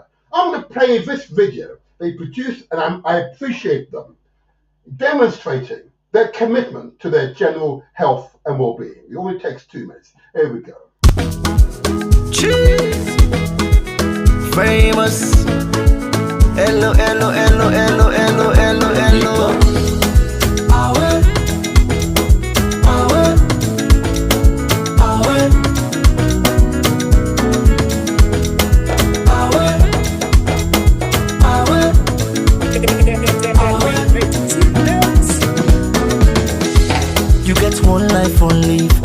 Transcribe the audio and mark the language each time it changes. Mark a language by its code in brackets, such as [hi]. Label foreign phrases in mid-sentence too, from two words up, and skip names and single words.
[en] I'm going to play this video they produced, and I appreciate them, demonstrating their commitment to their general health and well-being. It only takes 2 minutes. Here we go. Cheese. Famous. Hello, hello, hello, hello, hello, hello, hello. Awe, awe, awe, You get one life on leave.